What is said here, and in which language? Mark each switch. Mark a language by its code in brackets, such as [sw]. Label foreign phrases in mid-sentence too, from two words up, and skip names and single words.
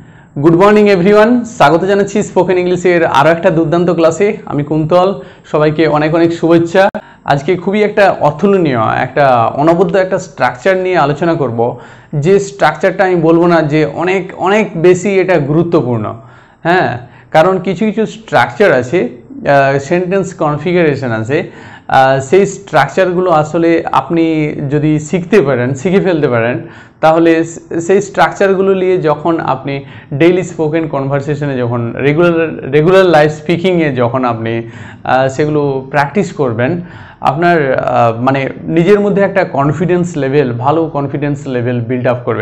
[en] good morning everyone [bn] স্বাগত জানাচ্ছি स्पोकेन इंग्लिशेर आरो একটা দুর্দান্ত ক্লাসে। আমি কুন্তল, সবাইকে অনেক অনেক শুভেচ্ছা। আজকে খুবই একটা অতুলনীয় একটা অনবদ্য একটা স্ট্রাকচার নিয়ে আলোচনা করব, যে স্ট্রাকচারটা আমি বলবো না যে অনেক অনেক বেশি এটা গুরুত্বপূর্ণ। হ্যাঁ, কারণ কিছু কিছু স্ট্রাকচার আছে, [en] sentence configuration [bn] আছে, সেই স্ট্রাকচারগুলো আসলে আপনি যদি শিখে ফেলতে পারেন, তাহলে সেই স্ট্রাকচারগুলো নিয়ে যখন আপনি [en] daily spoken conversationে, [bn] যখন [en] regular life speakingয়ে [bn] যখন আপনি সেগুলো প্র্যাকটিস করবেন, আপনার মানে নিজের মধ্যে একটা [en] confidence level, [bn] ভালো [en] confidence level build up [bn] করবে।